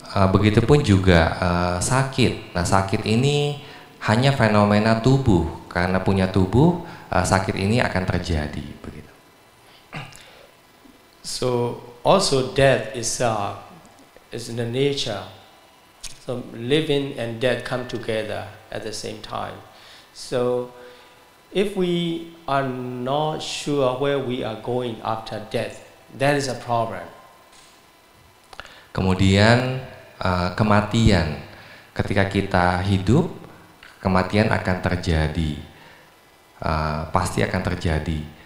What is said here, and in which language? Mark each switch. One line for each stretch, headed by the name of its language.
Indonesian: Begitupun juga sakit. Nah, sakit ini hanya fenomena tubuh. Karena punya tubuh, sakit ini akan terjadi. Begitu.
English: So also death itself is in the nature. So living and death come together at the same time. So if we are not sure where we are going after death, that is a problem.
Indonesian: Kemudian kematian. Ketika kita hidup, kematian akan terjadi, pasti akan terjadi.